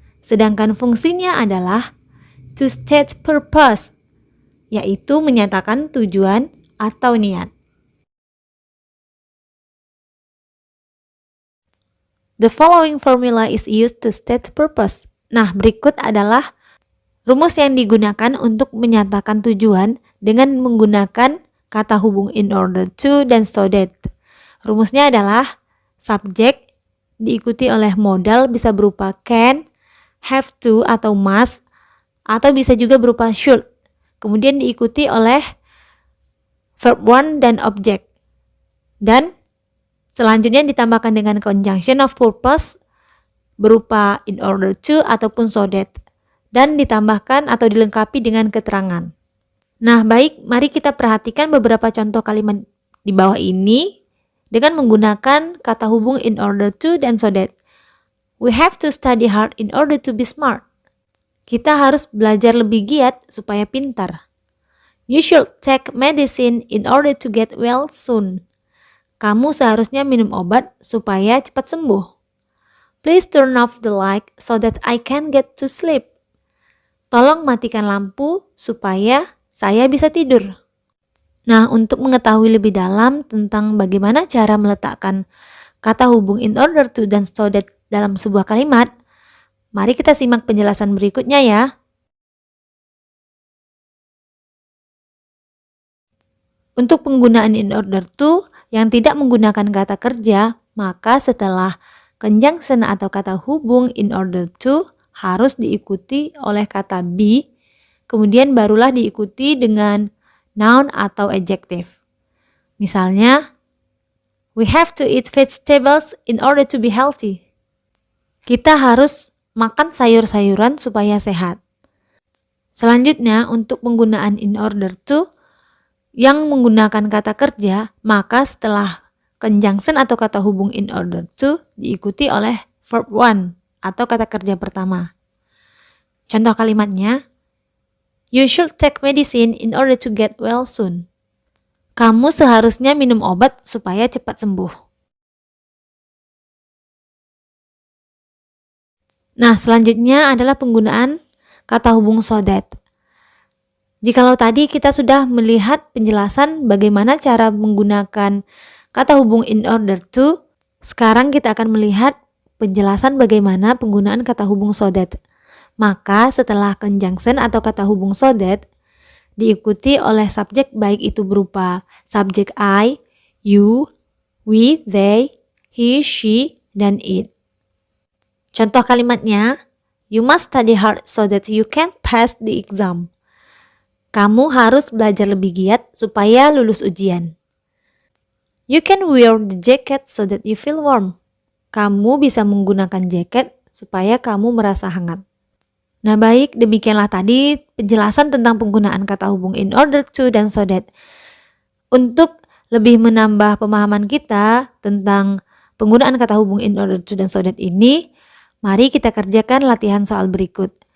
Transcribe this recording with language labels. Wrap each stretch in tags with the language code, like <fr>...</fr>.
<id>Sedangkan fungsinya adalah</id> <en>to state purpose,</en> <id>yaitu menyatakan tujuan atau niat.</id> <en>The following formula is used to state purpose.</en> <id>Nah, berikut adalah rumus yang digunakan untuk menyatakan tujuan dengan menggunakan kata hubung in order to dan so that. Rumusnya adalah subjek diikuti oleh modal bisa berupa can, have to atau must, atau bisa juga berupa should. Kemudian diikuti oleh verb one dan objek. Dan selanjutnya ditambahkan dengan conjunction of purpose berupa in order to ataupun so that, dan ditambahkan atau dilengkapi dengan keterangan. Nah, baik, mari kita perhatikan beberapa contoh kalimat di bawah ini dengan menggunakan kata hubung in order to dan so that.</id> <en>We have to study hard in order to be smart.</en> <id>Kita harus belajar lebih giat supaya pintar.</id> <en>You should take medicine in order to get well soon.</en> <id>Kamu seharusnya minum obat supaya cepat sembuh.</id> <en>Please turn off the light so that I can get to sleep.</en> <id>Tolong matikan lampu supaya saya bisa tidur. Nah, untuk mengetahui lebih dalam tentang bagaimana cara meletakkan kata hubung in order to dan so that dalam sebuah kalimat, mari kita simak penjelasan berikutnya ya. Untuk penggunaan in order to yang tidak menggunakan kata kerja, maka setelah conjunction atau kata hubung in order to harus diikuti oleh kata be, kemudian barulah diikuti dengan noun atau adjective. Misalnya,</id> <en>we have to eat vegetables in order to be healthy.</en> <id>Kita harus makan sayur-sayuran supaya sehat. Selanjutnya, untuk penggunaan in order to yang menggunakan kata kerja, maka setelah conjunction atau kata hubung in order to diikuti oleh verb one atau kata kerja pertama. Contoh kalimatnya,</id> <en>you should take medicine in order to get well soon.</en> <id>Kamu seharusnya minum obat supaya cepat sembuh. Nah, selanjutnya adalah penggunaan kata hubung so that. Jikalau tadi kita sudah melihat penjelasan bagaimana cara menggunakan kata hubung in order to, sekarang kita akan melihat penjelasan bagaimana penggunaan kata hubung so that. Maka setelah conjunction atau kata hubung so that, diikuti oleh subjek baik itu berupa subjek I, you, we, they, he, she, dan it. Contoh kalimatnya,</id> <en>you must study hard so that you can pass the exam.</en> <id>Kamu harus belajar lebih giat supaya lulus ujian.</id> <en>You can wear the jacket so that you feel warm.</en> <id>Kamu bisa menggunakan jaket supaya kamu merasa hangat. Nah baik, demikianlah tadi penjelasan tentang penggunaan kata hubung in order to dan so that. Untuk lebih menambah pemahaman kita tentang penggunaan kata hubung in order to dan so that ini, mari kita kerjakan latihan soal berikut.</id>